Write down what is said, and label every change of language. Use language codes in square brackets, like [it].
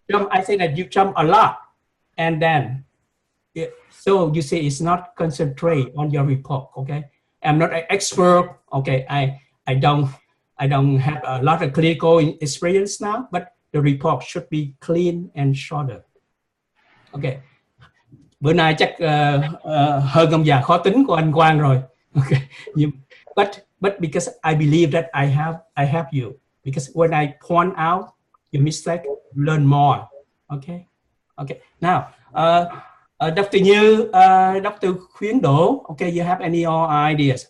[en] I think that you jump a lot, and then so you say it's not concentrate on your report. Okay, I'm not an expert. Okay, I don't have a lot of clinical experience now, but the report should be clean and shorter. [vi] Okay, bữa nay chắc hơn ông già khó tính của anh Quang rồi. [en] Okay, but because I believe that I have you, because when I point out your mistake, learn more. Okay. Now, Dr. Như, Dr. Khuyến Đỗ. Okay, you have any ideas?